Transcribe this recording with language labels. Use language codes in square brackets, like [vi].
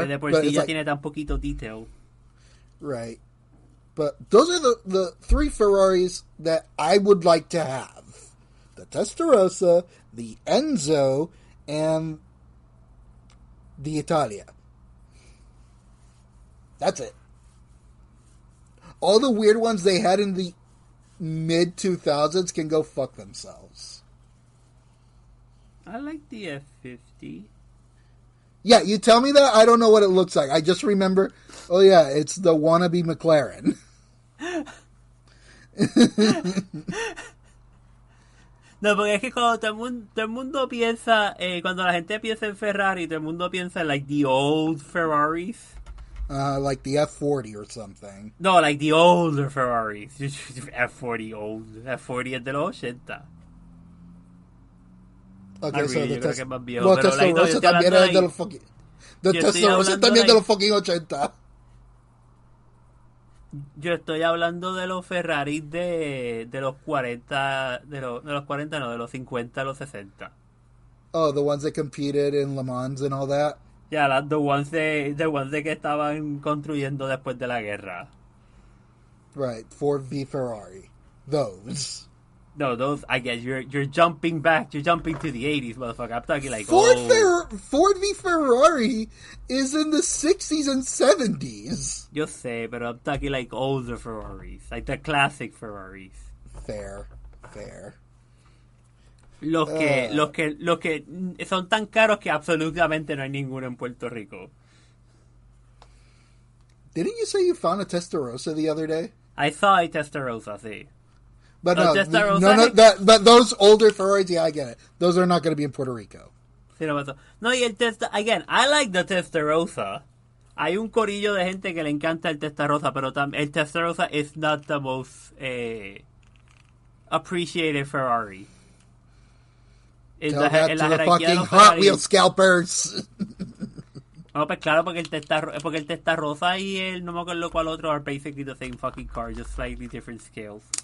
[es] Que de por sí ya tiene tan poquito detail. [en] Right. But those are the 3 Ferraris that I would like to have. The Testarossa, the Enzo, and the Italia. That's it. All the weird ones they had in the mid-2000s can go fuck themselves. I like the F50. Yeah, you tell me that, I don't know what it looks like. I just remember, oh yeah, it's the wannabe McLaren. [es] No, porque es que cuando todo el mundo piensa, cuando la gente piensa en Ferrari, todo el mundo piensa en like the old Ferraris. [en] Like the F40 or something. No, like the older Ferraris. F40 old. [es] F40 es de los 80. [en] Okay, so really, the [es] creo que es más viejo. Pero like, no, yo también es de los fucking... [en] The [es] yo Testarossa también de los fucking 80. Yo estoy hablando de los Ferraris de los 40, de los 40 no, de los 50 a los 60. [en] Oh, the ones that competed in Le Mans and all that? [es] Yeah, the ones de que estaban construyendo después de la guerra. [en] Right, Ford v Ferrari. Those. No, those, I guess you're jumping back. You're jumping to the 80s, motherfucker. I'm talking like Ford v Ferrari is in the 60s and 70s. Yo sé, pero I'm talking like older Ferraris. Like the classic Ferraris. Fair. [es] Los que son tan caros que absolutamente no hay ninguno en Puerto Rico. [en] Didn't you say you found a Testarossa the other day? I saw a Testarossa, sí. But but those older Ferraris, yeah, I get it. Those are not going to be in Puerto Rico. [es] Sí, no pasó. No, y again, I like the Testarossa. Hay un corillo de gente que le encanta el Testarossa, pero el Testarossa is not the most appreciated Ferrari. [en] Tell that to the fucking Hot Wheels scalpers. [es] No, pues claro, porque el Testarossa y el no me acuerdo cuál otro are basically the same fucking car, just slightly different scales.